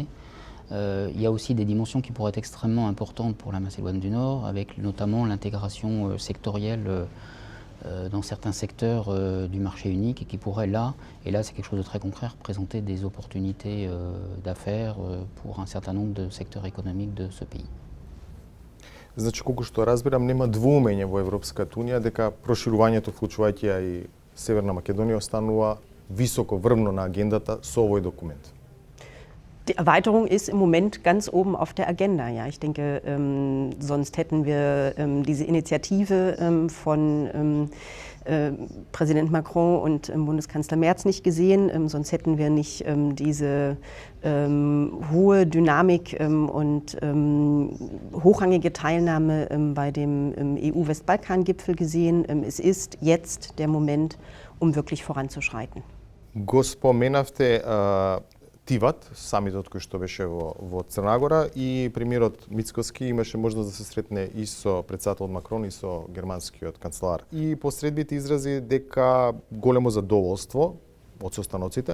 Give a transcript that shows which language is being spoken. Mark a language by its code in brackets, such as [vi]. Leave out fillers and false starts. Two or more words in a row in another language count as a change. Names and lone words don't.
[fr] Il y a aussi des dimensions qui pourraient être extrêmement importantes pour la Macédoine du Nord, avec notamment l'intégration sectorielle dans certains secteurs du marché unique et qui pourraient là c'est quelque chose de très concret, représenter des opportunités d'affaires pour un certain nombre de secteurs économiques de ce pays. [mk] Значи, колку што разбирам, нема двоумење во Европската Унија дека проширувањето, вклучувајќи ја и Северна Македонија, останува високо врвно на агендата со овој документ. [de] Die Erweiterung ist im Moment ganz oben auf der Agenda. Ja, ich denke, sonst hätten wir diese Initiative von Präsident Macron und Bundeskanzler Merz nicht gesehen. Sonst hätten wir nicht diese hohe Dynamik und hochrangige Teilnahme bei dem EU-Westbalkan-Gipfel gesehen. Es ist jetzt der Moment, um wirklich voranzuschreiten. [mk] Го споменавте Тиват, самитот кој што беше во Црна Гора, и премиерот Мицкоски имаше можност да се сретне и со претседателот Макрон и со германскиот канцелар. И посредбите изрази дека големо задоволство од состаноците.